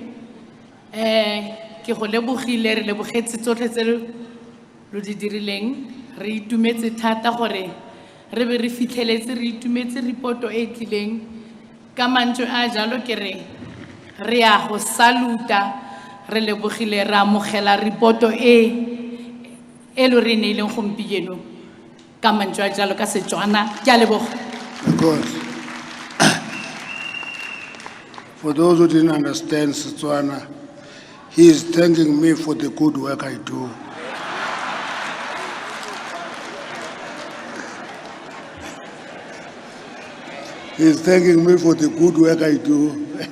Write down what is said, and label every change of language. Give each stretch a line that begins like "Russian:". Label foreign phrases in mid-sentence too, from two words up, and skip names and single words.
Tswana: Ke go lebogile re lebogetse tsotlhe tse lo di dirileng re itumetse thata gore re be re fitlheletse re itumetse reporto e tlileng ka mantswe a jalo ke re ya go saluta re lebogile ra amogela reporto e lo re neileng gompieno ka mantswe a jalo ka Setswana ke a leboga.
English: Because for those who didn't understand Setswana, he is thanking me for the good work I do. He is thanking me for the good work I do.